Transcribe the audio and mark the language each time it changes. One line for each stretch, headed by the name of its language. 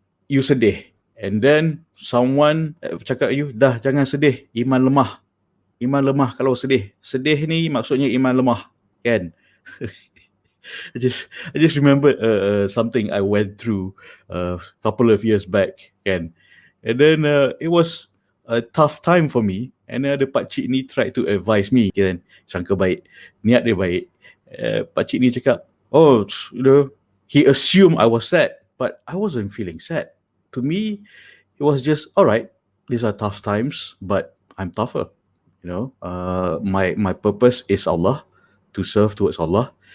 Malay: You sedih,
English: and then someone
Malay: cakap you, dah jangan sedih, iman lemah kalau sedih ni maksudnya iman lemah, kan?
English: I just remember something I went through a couple of years back, kan? And then it was a tough time for me, and the pakcik ni tried to advise me, kan?
Malay: Sangka baik, niat dia baik. Pakcik ni cakap,
English: he assumed I was sad, but I wasn't feeling sad. To me, it was just, all right, these are tough times, but I'm tougher. My purpose is Allah. to serve towards Allah.